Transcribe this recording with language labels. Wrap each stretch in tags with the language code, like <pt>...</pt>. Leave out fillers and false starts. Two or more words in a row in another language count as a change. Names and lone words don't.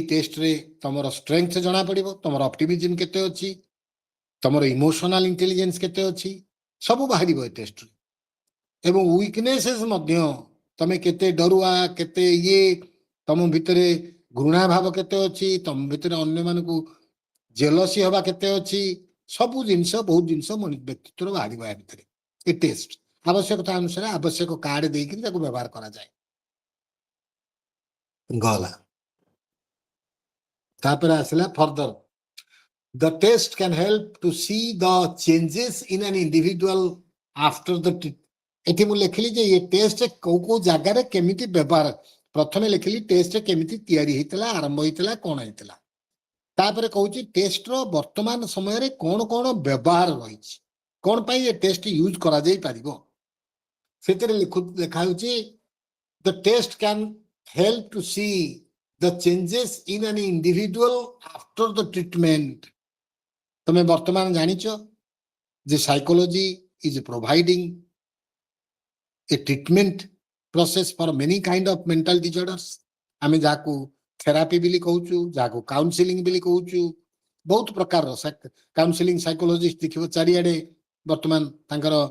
<or>ଟେଷ୍ଟରେ ତମର ଷ୍ଟ୍ରେଙ୍ଗଥ ଜଣା ପଡିବ ତମର ଅପ୍ଟିମିଜମ କେତେ ଅଛି ତମର</or> <en>emotional intelligence</en> <or>କେତେ ଅଛି ସବୁ ବାହାରିବ ଏ ଟେଷ୍ଟରେ ଏବଂ ୱିକନେସେସ୍ ମଧ୍ୟ ତମେ କେତେ ଡରୁଆ କେତେ ଇଏ ତମ ଭିତରେ ଘୃଣା ଭାବ କେତେ ଅଛି ତମ ଭିତରେ ଅନ୍ୟମାନଙ୍କୁ ଜେଲସି ହବା କେତେ ଅଛି ସବୁ ଜିନିଷ ବହୁତ ଜିନିଷ ବ୍ୟକ୍ତିତ୍ୱର ବାହାରିବ ୟା ଭିତରେ ଏ ଟେଷ୍ଟ ଆବଶ୍ୟକତା ଅନୁସାରେ ଆବଶ୍ୟକ କାର୍ଡ ଦେଇକି ତାକୁ ବ୍ୟବହାର କରାଯାଏ ଗଲା ତାପରେ ଆସିଲା</or> <en>ଫର୍ଦର The test can help to see the changes in an individual after the</en> <or>ଏଠି ମୁଁ ଲେଖିଲି ଯେ ଏ ଟେଷ୍ଟ କୋଉ କୋଉ ଜାଗାରେ କେମିତି ବ୍ୟବହାର ପ୍ରଥମେ ଲେଖିଲି ଟେଷ୍ଟ କେମିତି ତିଆରି ହେଇଥିଲା ଆରମ୍ଭ ହେଇଥିଲା କଣ ହେଇଥିଲା ତାପରେ କହୁଛି ଟେଷ୍ଟର ବର୍ତ୍ତମାନ ସମୟରେ କଣ କଣ ବ୍ୟବହାର ରହିଛି କଣ ପାଇଁ ଏ ଟେଷ୍ଟ ୟୁଜ କରାଯାଇ ପାରିବ ସେଥିରେ ଲେଖା ହେଉଛି</or> <en>the test can help to see the changes in an individual after the treatment</en> <or>ତମେ ବର୍ତ୍ତମାନ ଜାଣିଛ ଯେ</or> <en>psychology is providing a treatment process for many kind of mental disorders</en> <or>ଆମେ ଯାହାକୁ ଥେରାପି ବୋଲି କହୁଛୁ ଯାହାକୁ କାଉନସିଲିଂ ବୋଲି କହୁଛୁ ବହୁତ ପ୍ରକାରର</or> <en>counselling psychologist</en> <or>ଦେଖିବ ଚାରିଆଡେ ବର୍ତ୍ତମାନ ତାଙ୍କର</or>